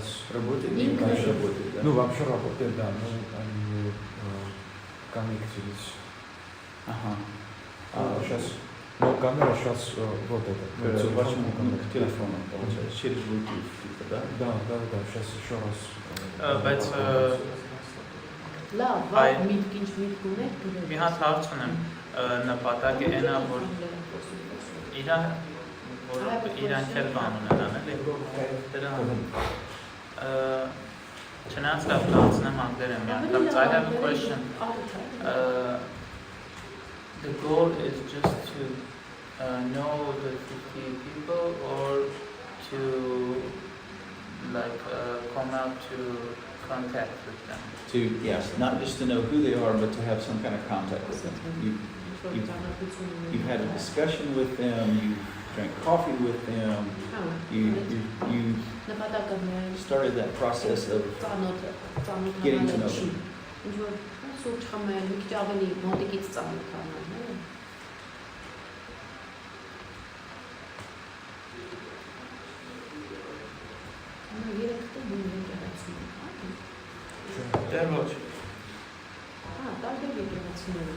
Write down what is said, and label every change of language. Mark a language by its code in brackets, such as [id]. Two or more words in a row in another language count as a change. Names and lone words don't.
[ru] Работает? Не работает, да? Ну, вообще работает, да, но они коннектились. Ага. Сейчас, но камера сейчас вот это. Вашим телефоном, получается, через Bluetooth, типа, да? Да, сейчас еще раз. [hy] Լավ, վաղ միտք ինչ միտք ունեք գրեք։ Մի հատ հարց ունեմ, նպատակը այնա, որ իրանք էլ բան ունենան, էլի։ Դրա չնայած լավ կանցնեմ անգլերեն մի անգամ, [en] I have a question. The goal is just to know the 50 people or to come out to contact with them. Yes, not just to know who they are, but to have some kind of contact with them. You've had a discussion with them, you drank coffee with them, you started that process of getting to know them. [hy] Դեռ ոչ։ Տարբեր եկեղեցիներում